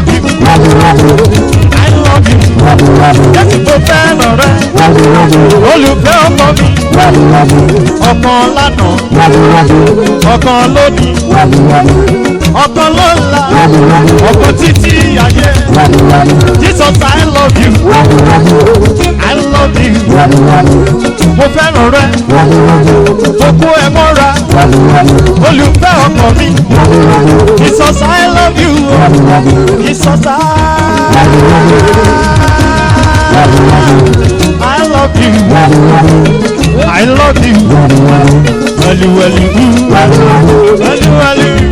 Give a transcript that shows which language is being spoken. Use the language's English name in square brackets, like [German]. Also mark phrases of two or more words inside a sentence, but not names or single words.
[English] I love you. [Yoruba] Jésù, mo fẹ́ràn rẹ. Olùfẹ́ ọkọ mi. Ọkọ lánàá. Ọkọ lónìí. Ọkọ lọ́la. Ọkọ títí ayé. [English] Jesus, I love you. I love you. [Yoruba] Mo fẹ́ràn rẹ. Mo kó ẹ mọ́ra. Olùfẹ́ ọkàn mi. [English] Jesus, I love you. Jesus, I, I love you. I love you. [Yoruba] Wẹ̀lú, wẹ̀lú, wẹ̀lú, wẹ̀lú.